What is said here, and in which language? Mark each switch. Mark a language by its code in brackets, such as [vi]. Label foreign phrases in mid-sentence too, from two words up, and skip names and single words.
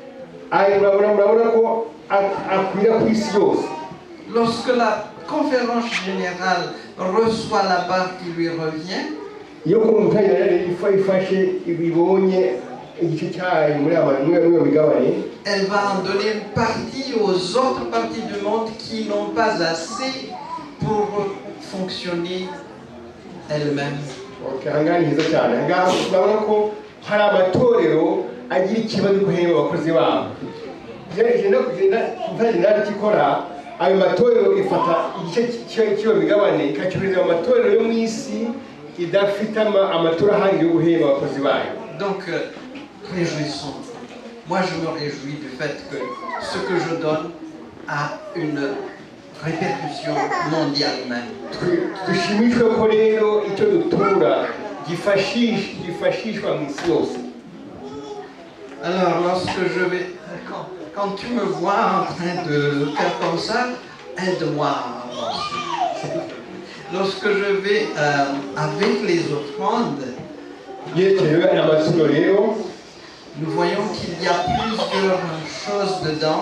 [fr] Lorsque la conférence générale reçoit la part qui lui revient, elle va en donner une partie aux autres parties du monde qui n'ont pas assez pour fonctionner elles-mêmes. [rw] ayo matorero ifata igice cy'iyo migabane ikacyohereza mu matorero yo mu isi idafite amatora ahagije yo guhemba abakozi bayo. [fr] Donc réjouissons. Moi je me réjouis du fait que ce que je donne a une répercussion mondiale même. [rw] Dushimishwe ko rero icyo dutura gifashishwa mu isi yose. [fr] Alors lorsque je vais quand tu me vois en train de faire comme ça, aide-moi. Lorsque je vais avec les offrandes, nous voyons qu'il y a plusieurs choses dedans.